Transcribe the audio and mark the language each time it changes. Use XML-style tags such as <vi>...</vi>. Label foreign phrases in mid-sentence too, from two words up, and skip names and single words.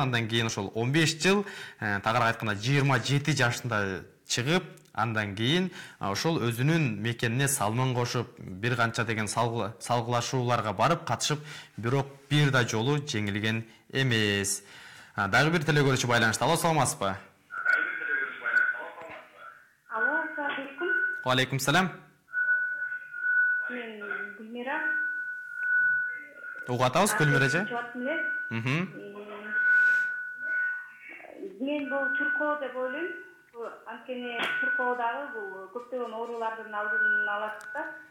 <ky>Андан кийин ошол 15 жыл, тагыраак айтканда 27 жашында чыгып, андан кийин ошол өзүнүн мекенине салмын кошуп, бир канча деген салгылашууларга барып катышып, бирок бир да жолу жеңилген эмес. Дагы бир телегөрүүчү байланышта. Алло, саламатсызбы? Алло,</ky> <ar>السلام عليكم. وعليكم السلام.</ar> <ky>Мен Гүлмира. Угатабыз, Гүлмира эже. Мен бул Чуркоо деп ойлойм. Анткени Чуркоодагы бул көптөгөн оорулардын алдын алат да.</ky>